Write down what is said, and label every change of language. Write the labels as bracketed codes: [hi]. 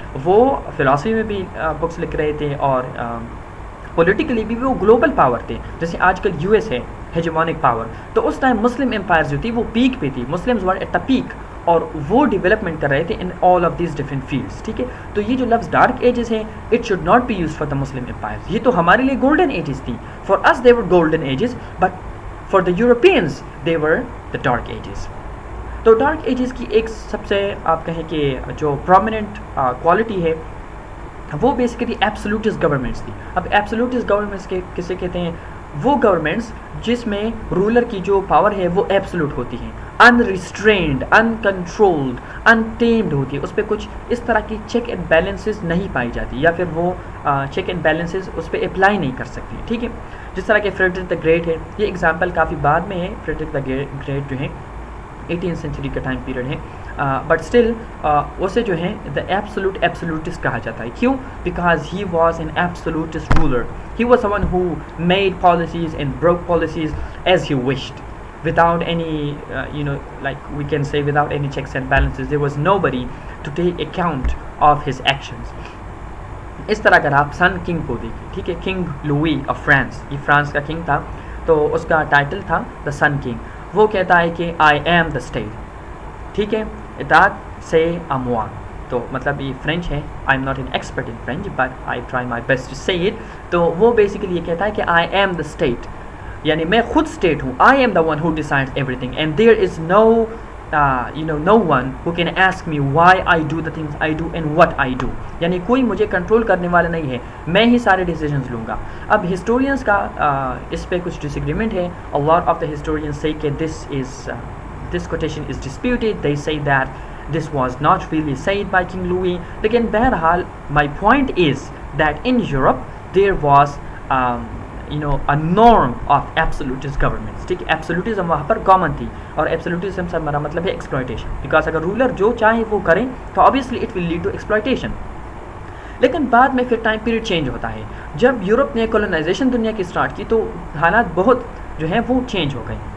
[ur] وہ فلاسفی میں بھی بکس لکھ رہے تھے اور پولیٹیکلی بھی وہ گلوبل پاور تھے, جیسے آج کل یو ایس ہے ہیجمونک پاور. تو اس ٹائم مسلم امپائرز جو تھی وہ پیک پہ تھی, [en] Muslims were at the peak, [ur] اور وہ ڈیولپمنٹ کر رہے تھے [en] In all of these different fields. [ur] ٹھیک ہے, تو یہ جو لفظ ڈارک ایجز ہیں [en] It should not be used for the Muslim empires. [ur] یہ تو ہمارے لیے گولڈن ایجز تھی. [en] For us they were golden ages, but for the Europeans they were the dark ages. [ur] تو ڈارک ایجز کی ایک سب سے آپ کہیں کہ جو پرومیننٹ کوالٹی ہے وہ بیسیکلی ایبسولوٹسٹ گورنمنٹس تھی. اب ایبسولوٹسٹ گورنمنٹس کے کسے کہتے ہیں, وہ گورنمنٹس جس میں رولر کی جو پاور ہے وہ ایبسولوٹ ہوتی ہے, انریسٹرینڈ, انکنٹرولڈ, انٹیمڈ ہوتی ہے. اس پہ کچھ اس طرح کی چیک اینڈ بیلنسز نہیں پائی جاتی, یا پھر وہ چیک اینڈ بیلنسز اس پہ اپلائی نہیں کر سکتی. ٹھیک ہے, جس طرح کہ فریڈرک دا گریٹ ہے, یہ ایگزامپل کافی بعد میں ہے. فریڈرک دا گریٹ جو ہے 18th century کا ٹائم پیریڈ ہے, بٹ اسٹل اسے جو ہے دا ایبسولوٹسٹ کہا جاتا ہے. کیوں؟ [en] Because he was an absolutist ruler. He was someone who made policies and broke policies as he wished without any like we can say without any checks and balances. There was nobody to take account of his actions. [ur] اس طرح اگر آپ سن king کو دیکھیں, ٹھیک ہے, king Louis of France, یہ France کا king تھا, تو اس کا ٹائٹل تھا دا سن کنگ. وہ کہتا ہے کہ [en] I am the state. [ur] ٹھیک ہے, [fr] اطاعت سے اموا, [ur] تو مطلب یہ فرینچ ہے. [en] I am not an expert in French but I try my best to say it. [ur] تو وہ بیسیکلی یہ کہتا ہے کہ [en] I am the state, [ur] یعنی میں خود اسٹیٹ ہوں. [en] I am the one who decides everything and there is no one who can ask me why I do the things I do and what I do. [ur] یعنی کوئی مجھے control کرنے والا نہیں ہے, میں ہی سارے ڈیسیجنز لوں گا. اب ہسٹورینس کا اس پہ کچھ ڈس ایگریمنٹ ہے. [en] A lot of the historians say کہ this quotation is disputed. They say that this was not really said by King Louis. [ur] لیکن بہرحال [en] my point is that in Europe there was a norm of absolutist governments. [ur] ٹھیک ہے, ایبسولوٹزم وہاں پر common تھی, اور ایبسولوٹزم سے ہمارا مطلب ہے ایکسپلائٹیشن, بیکاز اگر رولر جو چاہے وہ کریں تو [en] obviously it will lead to exploitation. [ur] لیکن بعد میں پھر ٹائم پیریڈ چینج ہوتا ہے. جب یورپ نے کولونائزیشن دنیا کی اسٹارٹ کی تو حالات بہت جو ہیں وہ چینج ہو گئے.